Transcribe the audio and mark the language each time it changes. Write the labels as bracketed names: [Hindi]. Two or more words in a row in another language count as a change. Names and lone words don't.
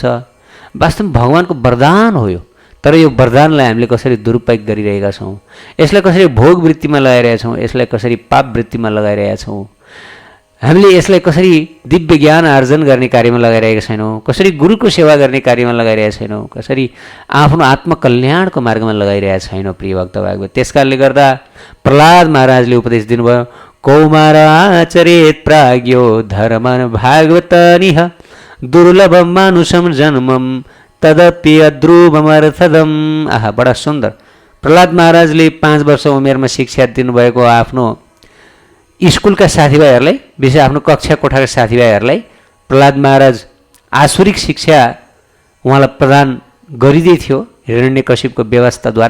[Nepali] वास्तवमा भगवानको वरदान हो यो। तर यो वरदानलाई हामीले कसरी दुरुपयोग गरिरहेका छौँ, यसलाई कसरी भोग वृत्तिमा लगाइरहेका छौँ, यसलाई कसरी पाप वृत्तिमा लगाइरहेका छौँ, हामीले यसलाई कसरी दिव्य ज्ञान आर्जन गर्ने कार्यमा लगाइरहेका छैनौँ, कसरी गुरुको सेवा गर्ने कार्यमा लगाइरहेका छैनौँ, कसरी आफ्नो आत्मकल्याणको मार्गमा लगाइरहेका छैनौँ प्रिय भक्त भागवत। त्यसकारणले गर्दा प्रहलाद महाराजले उपदेश दिनुभयो, [Sanskrit] कौमार आचरेत प्राज्ञो धर्मन भागवत निह दुर्लभम मानुषम जन्मम तदपि अध्रुवमर्थदम। [Nepali] आहा, बडा सुन्दर। प्रहलाद महाराजले 5 वर्ष उमेरमा शिक्षा दिनुभएको आफ्नो स्कुलका साथीभाइहरूलाई, विशेष आफ्नो कक्षा कोठाका साथीभाइहरूलाई प्रहलाद महाराज आसुरिक शिक्षा उहाँलाई प्रदान गरिँदै थियो हिरण्यकशिपको व्यवस्थाद्वारा।